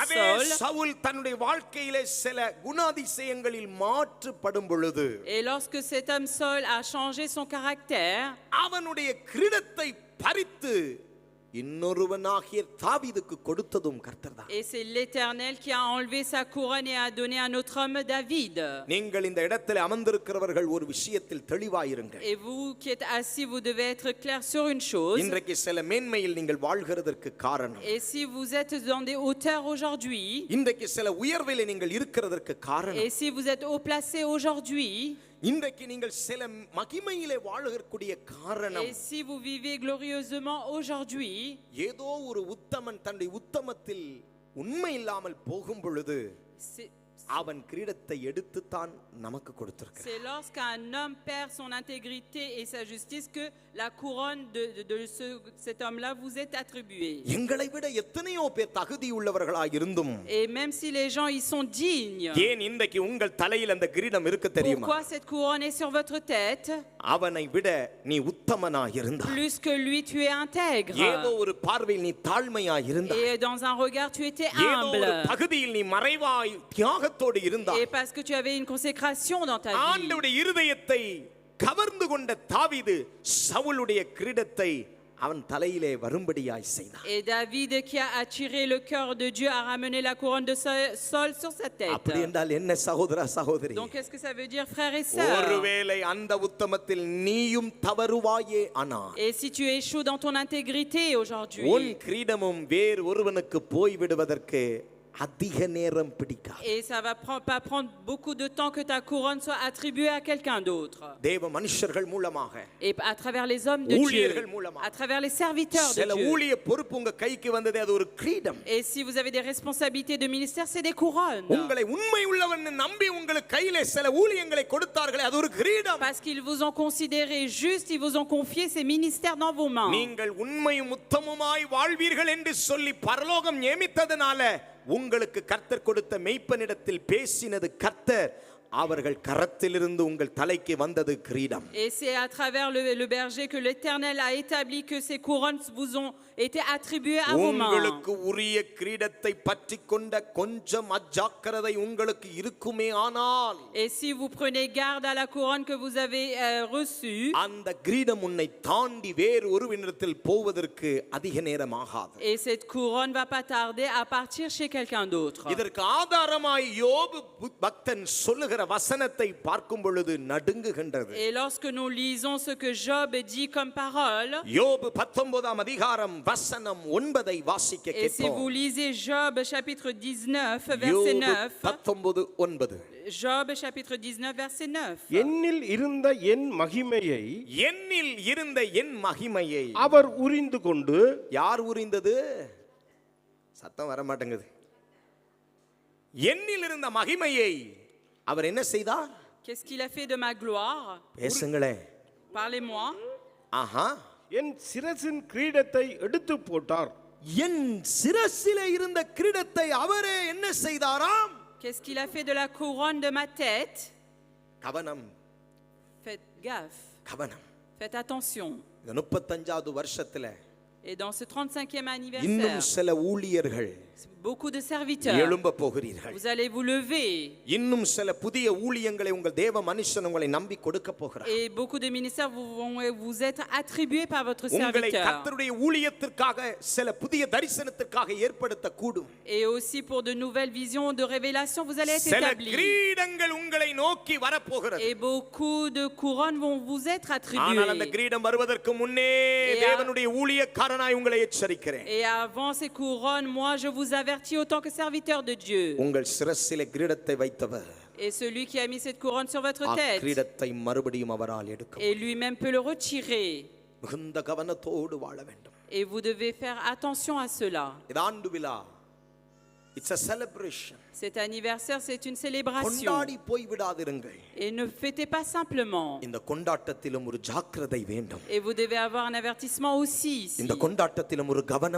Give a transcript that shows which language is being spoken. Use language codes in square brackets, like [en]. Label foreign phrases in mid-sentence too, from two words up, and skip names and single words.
[ta] அதே Saul. சவுல் தன்னுடைய வாழ்க்கையிலே சில குணாதிசயங்களில் மாற்றுப்படும் பொழுது [fr] Et lorsque cet homme Saul a changé son caractère, [ta] அவனுடைய கிரீடத்தை பறித்து இன்னொருவனாகிய தாவீதுக்கு கொடுத்ததும் கர்த்தர்தான். [fr] et c'est l'Éternel qui a enlevé sa couronne et a donné à notre homme David. [ta] நீங்கள் இந்த இடத்தில் அமர்ந்திருக்கிறவர்கள் ஒரு விஷயத்தில் தெளிவாயிருங்கள். [fr] Et vous qui êtes assis, vous devez être clair sur une chose. [ta] இன்றைக்கு சில மேன்மையில் நீங்கள் வாழ்கிறதற்கு காரணம், [fr] Et si vous êtes dans des hauteurs aujourd'hui, [ta] இன்றைக்கு சில உயர்விலே நீங்கள் இருக்கிறதற்கு காரணம், [fr] et si vous êtes haut placé aujourd'hui, [ta] இன்றைக்கு நீங்கள் சில மகிமையிலே வாழக்கூடிய காரணம் [fr] Et si vous vivez glorieusement aujourd'hui, [ta] ஏதோ ஒரு உத்தமன் தன்னுடைய உத்தமத்தில் உண்மை இல்லாமல் போகும் பொழுது [fr] c'est [ta] அவன் கிரீடத்தை எடுத்துத்தான் நமக்கு கொடுத்திருக்கிறான். [fr] c'est lorsqu'un homme perd son intégrité et sa justice que la couronne de cet homme-là vous est attribuée. [ta] எங்களை விட எத்தனையோ பேர் தகுதி உள்ளவர்களாய் இருந்தும் [fr] Et même si les gens y sont dignes, [ta] ஏன் இன்றைக்கு உங்கள் தலையில் அந்த கிரீடம் இருக்க தெரியுமா? [fr] pourquoi cette couronne est sur votre tête? [ta] அவனை விட நீ உத்தமனாய் இருந்தாய். [fr] Plus que lui, tu es intègre. [ta] ஏதோ ஒரு பார்வையில் நீ தாழ்மையாய் இருந்தாய். [fr] Et dans un regard, tu étais [ta] ஏதோ ஒரு [fr] humble. [ta] தகுதியில் நீ மறைவாய் தியாகத்தோடு இருந்தாய். [fr] Et parce que tu avais une consécration dans ta vie. [ta] ஆண்டவருடைய இருதயத்தை கவர்ந்து கொண்ட தாவீது சவுலுடைய கிரீடத்தை அவன் தலையிலே வரும்படியாய் செய்தான். [fr] Et David, qui a attiré le cœur de Dieu, a ramené la couronne de Saul sur sa tête. [ta] அப்படி என்றால் என்ன சகோதர சகோதரி? [fr] Donc qu'est-ce que ça veut dire, frères et sœurs? [ta] ஒருவேளை அந்த உத்தமத்தில் நீயும் தவறுவாயே ஆனால் [fr] Et si tu échoues dans ton intégrité [ta] உன் [fr] aujourd'hui, [ta] கிரீடமும் வேறு ஒருவனுக்கு போய் விடுவதற்கு அதிக நேரம் பிடிக்காது. [fr] et ça va pas prendre beaucoup de temps que ta couronne soit attribuée à quelqu'un d'autre. [ta] தேவ மனுஷர்கள் மூலமாக [fr] Et à travers les hommes de Dieu, [ta] ஊழியர்கள் மூலமாக [fr] à travers les serviteurs de [ta] சில [fr] Dieu. [ta] ஊழிய பொறுப்பு உங்க கைக்கு வந்தது, அது ஒரு கிரீடம். [fr] Et si vous avez des responsabilités de ministère, c'est des couronnes. [ta] உங்களை உண்மை உள்ளவன் நம்பி உங்களுக்கு கையிலே சில ஊழியங்களை கொடுத்தார்களே, அது ஒரு கிரீடம். [fr] Parce qu'ils vous ont considéré juste, ils vous ont confié ces ministères dans vos mains. [ta] நீங்கள் உண்மையும் உத்தமமாய் வாழ்வீர்கள் என்று சொல்லி பரலோகம் நியமித்ததனால உங்களுக்கு கர்த்தர் கொடுத்த மெய்ப்பனிடத்தில் பேசினது கர்த்தர், அவர்கள் கரத்திலிருந்து உங்கள் தலைக்கு வந்தது கிரீடம். [fr] Et c'est à travers le berger que l'Éternel a établi que ces couronnes vous ont été attribuées à vos mains. [ta] உங்களுக்கு உரிய கிரீடத்தை பற்றிக்கொண்ட கொஞ்சம் அஜாக்கிரதை உங்களுக்கு இருக்குமே ஆனால் [fr] Et si vous prenez garde à la couronne que vous avez reçue, [ta] அந்த கிரீடம் உன்னை தாண்டி வேறு ஒருவனிடத்தில் போவதற்கு அதிக நேரம் ஆகாது. [fr] et cette couronne va pas tarder à partir chez quelqu'un d'autre. [ta] இதற்கு ஆதாரமாய் யோபு பக்தன் சொல்லுகிற வசனத்தை பார்க்கும் பொழுது நடுங்குகின்றது. [fr] Et lorsque nous lisons ce que Job dit comme parole, [ta] யோபு 19ஆம் அதிகாரம் வசனம் 9ஐ வாசிக்க [fr] et si vous [ta] கேட்போம். [fr] lisez Job chapitre 19 verset 9, 19:9. Job chapitre 19 verset 9. [ta] என்னில் இருந்த என் மகிமையை என்னில் இருந்த என் மகிமையை அவர் உரிந்து கொண்டு யார் உரிந்தது? சத்தம் வர மாட்டேங்குது. என்னில் இருந்த மகிமையை அவர் என்ன செய்தார்? [fr] Qu'est-ce qu'il a fait de ma gloire? [ta] பேசுங்களே. [fr] Parlez-moi. ஆஹா, [ta] என் சிரசின் கிரீடத்தை எடுத்து போட்டார். என் சிரசிலே இருந்த கிரீடத்தை அவரே என்ன செய்தாராம்? [fr] Qu'est-ce qu'il a fait de la couronne de ma tête? [ta] கவனம், [fr] Faites gaffe. [ta] கவனம். [fr] Faites attention. [ta] இந்த 35வது வருஷத்துல [fr] Et dans ce 35e [ta] இன்னும் [fr] anniversaire, [ta] சில ஊழியர்கள் [fr] beaucoup de serviteurs, [ta] எழும்ப போகிறீர்கள். [fr] vous allez vous lever. [ta] இன்னும் சில புதிய ஊழியங்களை உங்கள் தேவ மனுஷன் உங்களை நம்பி கொடுக்க போகிறார். [fr] Et beaucoup de ministères vont vous être attribués par votre [ta] உங்களை [fr] serviteur. [ta] கர்த்தருடைய ஊழியத்திற்காக சில புதிய தரிசனத்திற்காக ஏற்படுத்த கூடும். [fr] Et aussi pour de nouvelles visions de révélation, vous allez être [ta] சில [fr] établis. [ta] கிரீடங்கள் உங்களை நோக்கி வரப்போகிறது. [fr] Et beaucoup de couronnes vont vous être [ta] ஆனால் அந்த [fr] attribuées. [ta] கிரீடம் வருவதற்கு முன்னே தேவனுடைய ஊழியக்காரனாய் உங்களை எச்சரிக்கிறேன். [fr] Et avant ces couronnes, moi je vous avertis autant que serviteur de Dieu. [ta] உங்கள் சிரசிலே கிரீடத்தை வைத்தவர் [fr] Et celui qui a mis cette couronne sur votre tête, [ta] கிரீடத்தை மறுபடியும் அவரால் எடுக்க [fr] et lui-même peut le retirer. [ta] மிகுந்த கவனத்தோடு வாழ வேண்டும். [fr] Et vous devez faire attention à cela. [ta] இது ஆண்டு விழா. [en] It's a celebration. [fr] Cet anniversaire, c'est une célébration. [ta] கொண்டாடி போய் விடாதிருங்கள். [fr] Et ne fêtez pas simplement. [ta] இந்த கொண்டாட்டத்திலும் ஒரு ஜாக்கிரதை வேண்டும். [fr] Et vous devez avoir un avertissement aussi ici. [ta] இந்த கொண்டாட்டத்திலும் ஒரு கவனம்